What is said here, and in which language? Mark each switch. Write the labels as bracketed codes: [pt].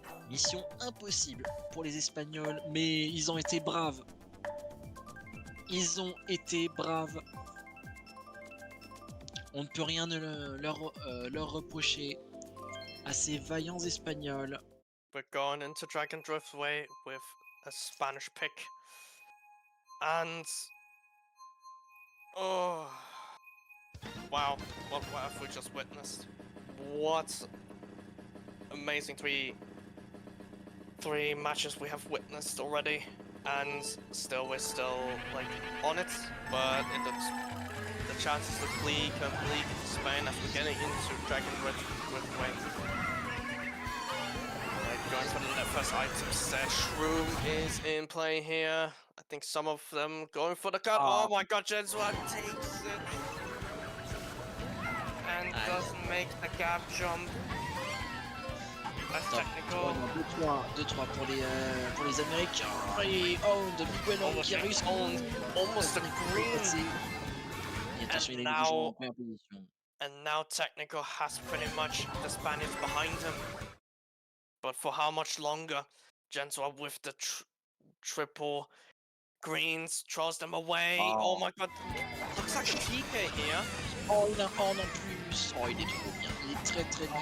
[fr] Mission impossible pour les Espagnols, mais ils ont été braves. Ils ont été braves. On ne peut rien leur reprocher à ces vaillants Espagnols. [en] We're going into Dragon Drift Way with a Spanish pick. And oh wow, what have we just witnessed? What amazing three matches we have witnessed already, and we're still like on it, but the chances to complete Spain as we're getting into Dragon Drift Way. Going for the first item set. Shroom is in play here. I think some of them going for the cut. Oh my god, Jensua takes it. And doesn't make the gap jump. That's technical. [fr] 2-3 pour les Américains. Et Monde, Miguel Monde qui a réussi. [en] Almost a green. [fr] Et attention, il a déjà en première position. [en] And now Technical has pretty much the Spaniards behind him. But for how much longer? Jensua with the triple greens, throws them away. Oh my god, looks like a TK here. [fr] Oh, il a un en plus. Oh, il est trop bien. Il est très très bien.